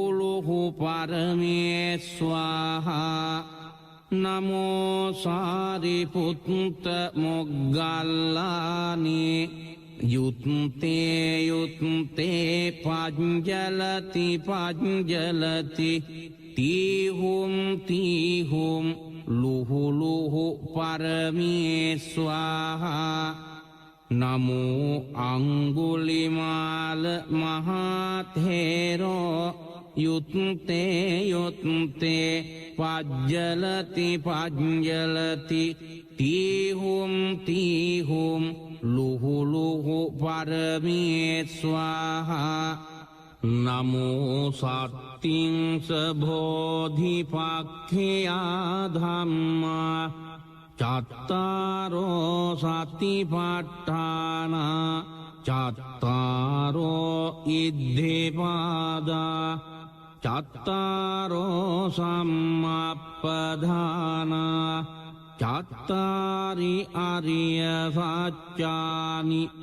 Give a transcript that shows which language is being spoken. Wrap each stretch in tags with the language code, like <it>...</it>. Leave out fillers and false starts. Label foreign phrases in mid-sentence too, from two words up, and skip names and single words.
<pi>ලුහු පරමේ ස්වාහා නමෝ සාරිපුත්ත මොග්ගල්ලානේ යුත්තේ යුත්තේ පඤ්ජලති පඤ්ජලති තීහුම් තීහුම් ලුහු ලුහු පරමේ ස්වාහා නමෝ අංගුලිමාල මහතේරෝ යුත්තේ යුත්තේ පඤ්ජලති පඤ්ජලති තීහුම් තීහුම් ලුහු ලුහු පරමේ ස්වාහා නමෝ සත්තිංස බෝධිපක්ඛයා ධම්මා චත්තාරෝ සතිපට්ඨාන චත්තාරෝ ඉද්ධිපාදා චත්තාරෝ සම්මප්පදාන චත්තාරි අරිය සත්‍යානි</pi>